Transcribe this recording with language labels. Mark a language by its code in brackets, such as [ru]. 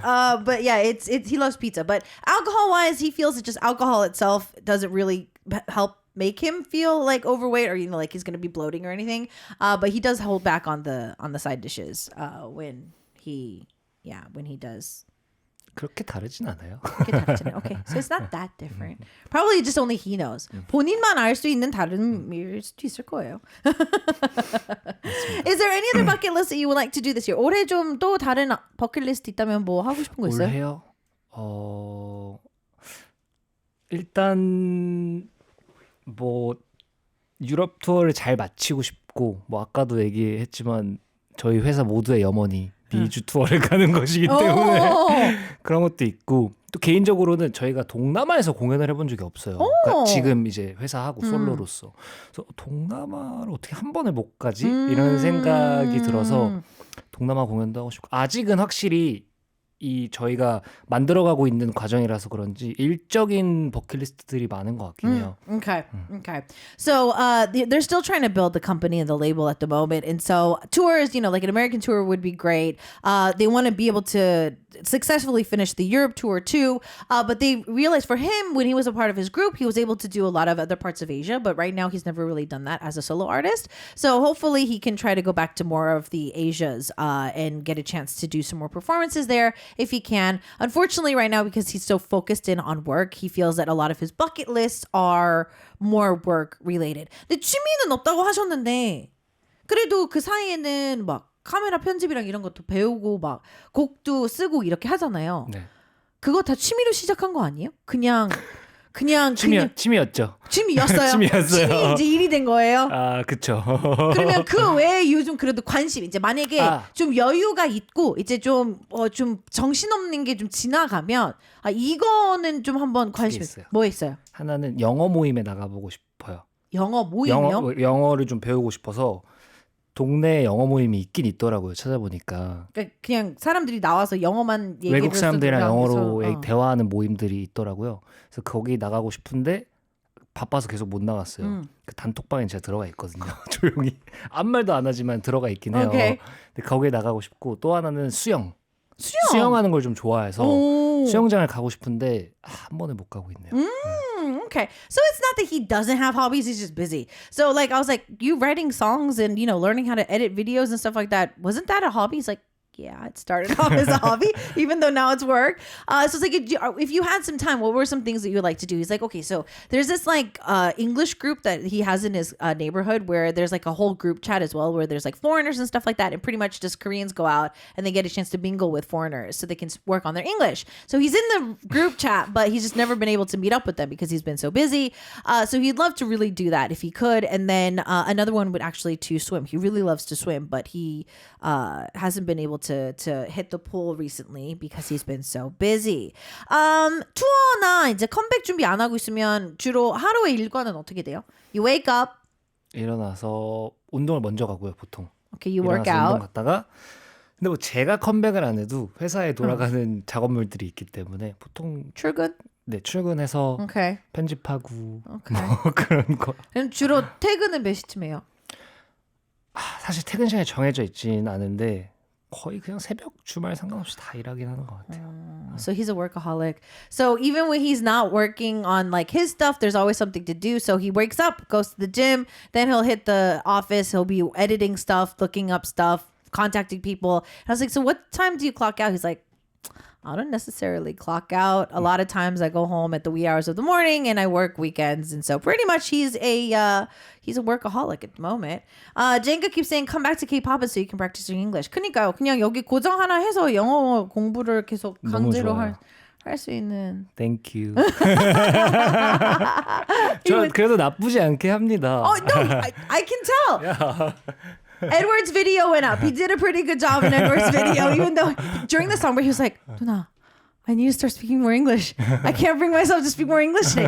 [en] But yeah, it's he loves pizza. But alcohol wise, he feels that just alcohol itself doesn't really help make him feel like overweight or like he's gonna be bloating or anything. But he does hold back on the side dishes when he does. [ko] 그렇게 다르진 않아요. [en] Okay, so it's not that different. Probably just only he knows. [ko] 본인만 알 수 있는 다름일 수도 있을 거예요. [en] Is there any other bucket list that you would like to do this year? [ko] 올해 좀 또 다른 버킷리스트 있다면 뭐 하고 싶은 거 있어요? 올해요? 일단 뭐 유럽 투어를 잘 마치고 싶고 뭐 아까도 얘기했지만 저희 회사 모두의 염원이 미주 투어를 가는 것이기 때문에 그런 것도 있고 또 개인적으로는 저희가 동남아에서 공연을 해본 적이 없어요. 그러니까 지금 이제 회사하고 솔로로서 그래서 동남아를 어떻게 한 번에 못 가지? 이런 생각이 들어서 동남아 공연도 하고 싶고 아직은 확실히 이 저희가 만들어가고 있는 과정이라서 그런지 일적인 버킷리스트들이 많은 것 같긴 해요. [en] Okay. So they're still trying to build the company and the label at the moment, and so tours, like an American tour would be great. They want to be able to successfully finished the Europe tour too. But they realized for him, when he was a part of his group, he was able to do a lot of other parts of Asia. But right now, he's never really done that as a solo artist. So hopefully he can try to go back to more of the Asias and get a chance to do some more performances there if he can. Unfortunately, right now, because he's so focused in on work, he feels that a lot of his bucket lists are more work related. [ko] 근데 취미는 없다고 하셨는데 그래도 그 사이에는 막 카메라 편집이랑 이런 것도 배우고 막 곡도 쓰고 이렇게 하잖아요. 네. 그거 다 취미로 시작한 거 아니에요? 그냥 취미였죠. 취미였어요. 취미였어요. 취미 이제 일이 된 거예요. 아, 그쵸. 그러면 그 외에 요즘 그래도 관심 이제 만약에 좀 여유가 있고 이제 좀 정신없는 게 좀 지나가면 이거는 좀 한번 관심 있어요. 뭐 있어요? 하나는 영어 모임에 나가보고 싶어요. 영어 모임이요? 영어를 좀 배우고 싶어서 동네에 영어 모임이 있긴 있더라고요. 찾아보니까. 그러니까 그냥 사람들이 나와서 영어만 얘기를 외국 사람들이랑 영어로 해서, 대화하는 모임들이 있더라고요. 그래서 거기 나가고 싶은데 바빠서 계속 못 나갔어요. 그 단톡방에 제가 들어가 있거든요. 조용히 아무 말도 안 하지만 들어가 있긴 해요. 오케이. 근데 거기에 나가고 싶고 또 하나는 수영하는 걸 좀 좋아해서 수영장을 가고 싶은데 한 번에 못 가고 있네요. [en] Okay. So it's not that he doesn't have hobbies, he's just busy. So like I was like, you writing songs and learning how to edit videos and stuff like that, wasn't that a hobby? He's like, yeah, it started off as a hobby, even though now it's work. So it's like, if you had some time, what were some things that you would like to do? He's like, okay, so there's this like English group that he has in his neighborhood where there's like a whole group chat as well, where there's like foreigners and stuff like that. And pretty much just Koreans go out and they get a chance to mingle with foreigners so they can work on their English. So he's in the group chat, but he's just never been able to meet up with them because he's been so busy. So he'd love to really do that if he could. And then another one would actually to swim. He really loves to swim, but he hasn't been able to hit the pool recently because he's been so busy. [ko] 투어나 이제 컴백 준비 안 하고 있으면 주로 하루의 일과는 어떻게 돼요? [en] You wake up. [ko] 일어나서 운동을 먼저 가고요, 보통. [en] Okay, you work out. [ko] 운동 갔다가 근데 뭐 제가 컴백을 안 해도 회사에 돌아가는 작업물들이 있기 때문에 보통 출근? 네, 출근해서 [en] Okay. [ko] 편집하고 [en] Okay. [ko] 뭐 그런 거. 그럼 주로 퇴근은 몇 시쯤이에요? 사실 퇴근 시간이 정해져 있진 않은데 거의 그냥 새벽 주말 상관없이 다 일하긴 하는 것 같아요. [en] So he's a workaholic. So even when he's not working on like his stuff, there's always something to do. So he wakes up, goes to the gym, then he'll hit the office. He'll be editing stuff, looking up stuff, contacting people. And I was like, so what time do you clock out? He's like, I don't necessarily clock out. A lot of times I go home at the wee hours of the morning and I work weekends. And so pretty much he's a workaholic at the moment. Jenga keeps saying, come back to K-pop so you can practice your English. [ko] 그러니까요. 그냥 여기 고정 하나 해서 영어 공부를 계속 강제로 할 수 있는. [en] Thank you. [ko] 저 그래도 나쁘지 않게 합니다. [en] Oh, no, I can tell. Yeah. Edward's video went up. He did a pretty good job in Edward's video, even though during the song where he was like, 누나, I need to start speaking more English. I can't bring myself to speak more English today.